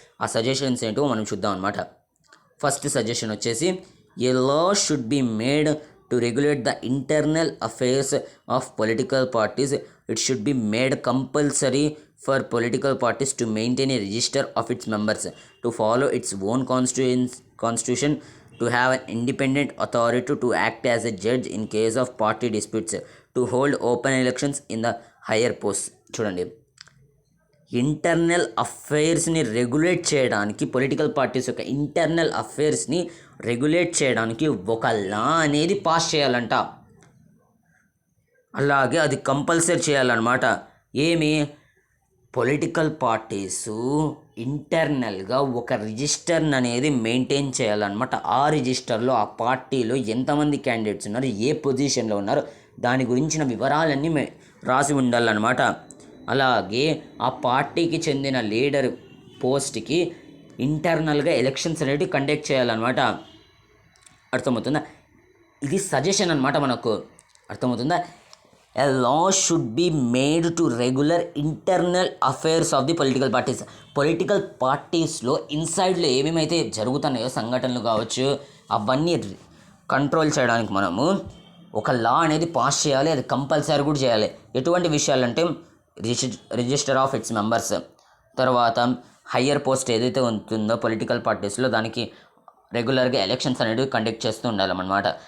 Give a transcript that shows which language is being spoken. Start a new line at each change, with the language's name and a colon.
Telugu: ఆ సజెషన్స్ ఏంటో మనం చూద్దాం అనమాట. ఫస్ట్ సజెషన్ వచ్చేసి,
English: A law should be made to regulate the internal affairs of political parties. It should be made compulsory for political parties to maintain a register of its members, to follow its own constitution, to have an independent authority to act as a judge in case of party disputes, to hold open elections in the higher posts.
Telugu: చూడండి, internal అఫైర్స్ని regulate చేయడానికి, political parties యొక్క internal అఫైర్స్ని regulate చేయడానికి ఒక లా అనేది pass చేయాలంట. అలాగే అది compulsory చేయాలన్నమాట. ఏమి, పొలిటికల్ పార్టీసు ఇంటర్నల్గా ఒక రిజిస్టర్ అనేది మెయింటైన్ చేయాలన్నమాట. ఆ రిజిస్టర్లో ఆ పార్టీలో ఎంతమంది క్యాండిడేట్స్ ఉన్నారు, ఏ పొజిషన్లో ఉన్నారు, దాని గురించిన వివరాలన్నీ రాసి ఉండాలన్నమాట. అలాగే ఆ పార్టీకి చెందిన లీడర్ పోస్ట్కి ఇంటర్నల్గా ఎలక్షన్స్ అనేవి కండక్ట్ చేయాలన్నమాట. అర్థమవుతుందా? ఇది సజెషన్ అనమాట మనకు. అర్థమవుతుందా?
English: A law should be made to regular internal affairs of the political parties.
Telugu: Political పార్టీస్లో ఇన్సైడ్లో ఏమేమైతే జరుగుతున్నాయో సంఘటనలు కావచ్చు, అవన్నీ కంట్రోల్ చేయడానికి మనము ఒక లా అనేది పాస్ చేయాలి. అది కంపల్సరీ కూడా చేయాలి. ఎటువంటి విషయాలంటే
English: register of its members,
Telugu: తర్వాత హయ్యర్ పోస్ట్ ఏదైతే ఉంటుందో పొలిటికల్ పార్టీస్లో దానికి రెగ్యులర్గా ఎలక్షన్స్ అనేవి కండక్ట్ చేస్తూ ఉండాలన్నమాట.